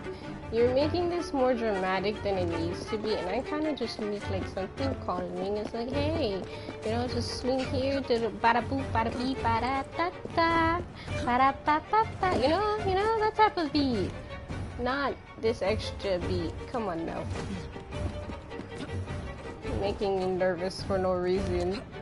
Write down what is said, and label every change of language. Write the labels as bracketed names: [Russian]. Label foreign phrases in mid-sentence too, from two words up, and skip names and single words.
[English] You're making this more dramatic than it needs to be, and I kind of just need like something calming. It's like, hey, you know, just swing here to the bada boop, bada beep, bada da da, bada ba ba ba. You know that type of beat, not this extra beat. Come on now, you're making me nervous for no reason.